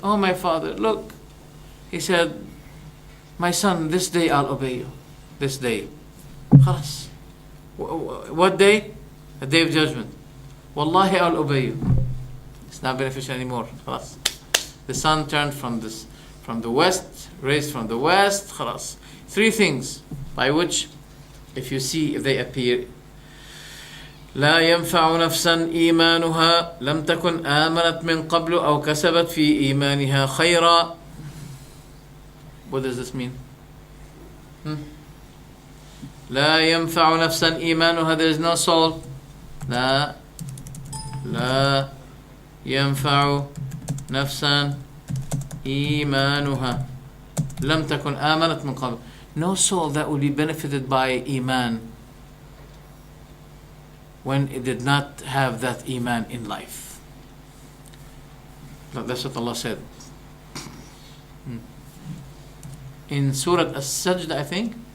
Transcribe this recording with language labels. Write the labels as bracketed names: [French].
[English] "Oh my father, look." He said, "My son, this day I'll obey you. This day." Khalas. What day? The day of judgment. Wallahi, I'll obey you. It's not beneficial anymore. Khalas. The sun turned from the west, raised from the west. Khalas. 3 things by which, if they appear, [Arabic] لا ينفع نفسا إيمانها لم تكن آمنت من قبل أو كسبت في إيمانها خيرا. [English] What does this mean? [Arabic] لا ينفع نفسا إيمانها. [English] There is no soul. [Arabic] لا ينفع نفسا إيمانها لم تكن آمنت من قبل. [English] No soul that will be benefited by Iman when it did not have that Iman in life. That's what Allah said in Surah As-Sajda, I think.